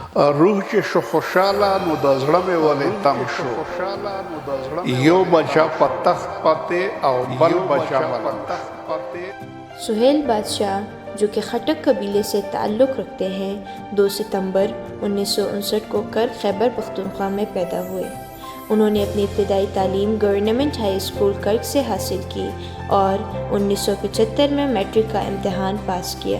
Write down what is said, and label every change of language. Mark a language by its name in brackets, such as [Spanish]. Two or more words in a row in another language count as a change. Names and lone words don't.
[Pashto] روح چې شو خوشاله نو د زړه مې ولې تنګ شو یو بچا په تخت پاتې او بل بچا ملنګ [Urdu] سہیل بادشاہ جو کہ خٹک قبیلے سے تعلق رکھتے ہیں 2 ستمبر 1959 کو کرک خیبر پختونخوا میں پیدا ہوئے۔ انہوں نے اپنی ابتدائی تعلیم گورنمنٹ ہائی اسکول کرک سے حاصل کی اور 1975 میں میٹرک کا امتحان پاس کیا۔